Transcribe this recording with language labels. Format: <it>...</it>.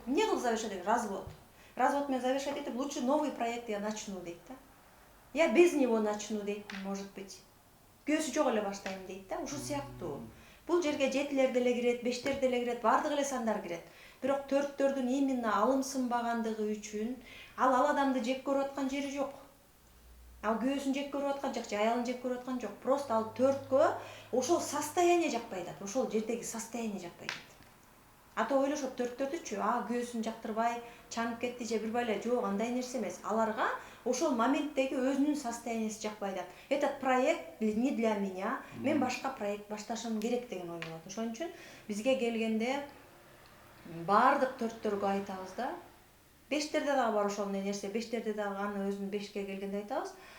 <ky>Эмне кылып завершать этет? Развод. Развод менен завершать этип,</ky> <ru>лучше новый проект я начну</ru> <ky>дейт да.</ky> <ru>Я без него начну дейт, может быть.</ru> <ky>Күйөөсү жок эле баштайм дейт да, ушул сыяктуу. Бул жерге 7-лер деле кирет, 5-тер деле кирет, бардык эле сандар кирет. Бирок 4-төрдүн именно алымсынбагандыгы үчүн ал адамды жек көрүп аткан жери жок. Ал күйөөсүн жек көрүп аткан жок, же аялын жек көрүп аткан жок. Просто ал 4кө ошол состояние жакпай атат, ошол жердеги состояние жакпай атат. Ата ойлошот 4-төрдүчү, күйөөсүн жактырбай чанып кетти же билбай эле, жок, андай нерсе эмес. Аларга ошол моменттеги өзүнүн состояниясы жакпай атат.</ky> <ru>Этот проект не для меня,</ru> <ky>мен башка проект башташым керек деген ой болот. Ошон үчүн бизге келгенде баардык төрттөргө айтабыз да. Бештерде дагы бар ошол нерсе, бештерде дагы аны өзүнүн бешке келгенде айтабыз.</ky>